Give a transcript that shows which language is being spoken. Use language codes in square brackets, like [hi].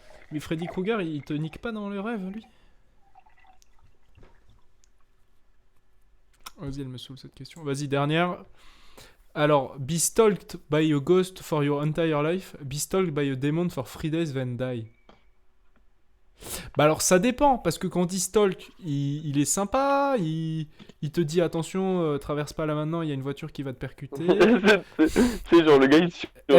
[fr] Mais Freddy Krueger, il te nique pas dans le rêve, lui? Vas-y, elle me saoule cette question. Vas-y, dernière. [en] Alors, be stalked by a ghost for your entire life. Be stalked by a demon for 3 days, then die. [fr] Bah alors, ça dépend, parce que quand on dit stalk, il est sympa, il te dit attention, traverse pas là maintenant, il y a une voiture qui va te percuter. C'est genre le gars il se surveille,